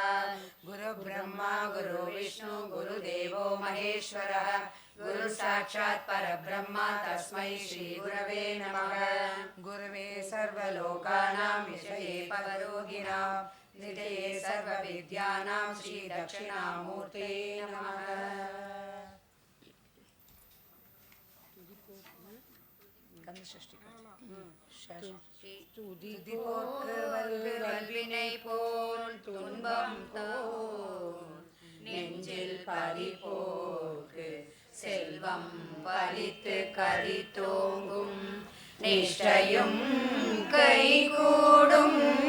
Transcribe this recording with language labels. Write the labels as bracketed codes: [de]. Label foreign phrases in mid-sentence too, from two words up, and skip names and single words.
[sa] गुरुब्रह्मा गुरुविष्णु गुरुदेवो महेश्वरः गुरु साक्षात् परब्रह्म तस्मै श्री गुरवे नमः. गुरवे सर्वलोकानां विषये परयोगिनां निधये सर्वविद्यानां श्री दक्षिणामूर्ते नमः. [ta] வல்வினை போல் துன்பம் போல் நெஞ்சில் பறிபோக்கு செல்வம் பறித்து கரித்தோங்கும் நிஷ்டையும் கைகூடும்